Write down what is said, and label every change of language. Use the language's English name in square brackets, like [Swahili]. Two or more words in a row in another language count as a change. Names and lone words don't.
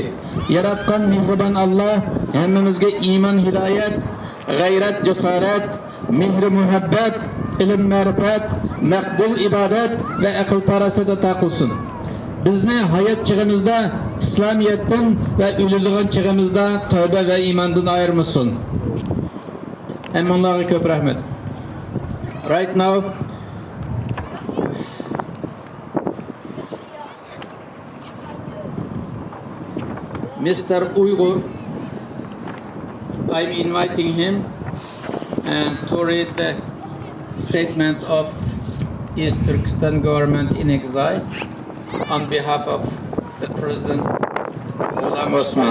[Uzbek] Yaratgan mehribon Alloh hammamizga iymon, hidoyat, g'ayrat, jasorat, mehr, muhabbat, ilm, ma'rifat, maqbul ibodat va aql farosat ato qilsin. Bizni hayot chig'imizda islomiyatdan va o'ladigan chig'imizda tavba va iymondan ayirmasin. Hammalarga ko'p rahmat. [English] Right now Mr. Uyghur, I'm inviting him to read the statement of East Turkestan government in exile on behalf of the President Ghulam Osman.